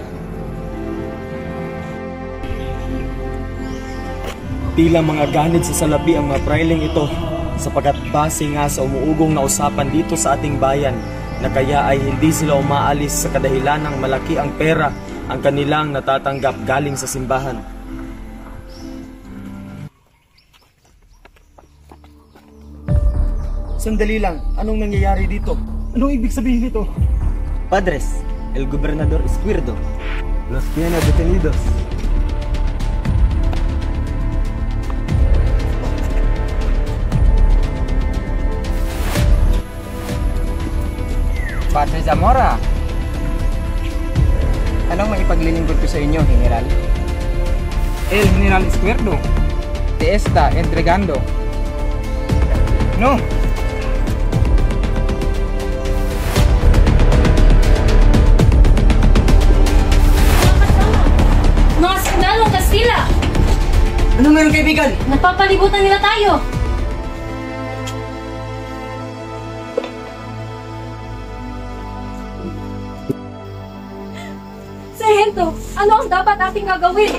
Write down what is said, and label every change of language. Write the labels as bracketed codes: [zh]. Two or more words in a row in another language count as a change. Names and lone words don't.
[tl] Tila mga ganid sa salapi ang mga praileng ito sapagkat base nga sa umuugong na usapan dito sa ating bayan na kaya ay hindi sila umaalis sa kadahilan ng malaki ang pera ang kanilang natatanggap galing sa simbahan. Sandali lang, anong nangyayari dito? Anong ibig sabihin nito? [es] Padres, el gobernador Esquirdo los tiene detenidos. Padre Zamora, [tl] anong maipaglilingkod ko sa inyo, General? [es] El General Esquirdo te está entregando. No. [tl] Mga sundalong Kastila! Ano meron, kaibigan? Napapalibutan nila tayo! Sargento, ano ang dapat ating gagawin?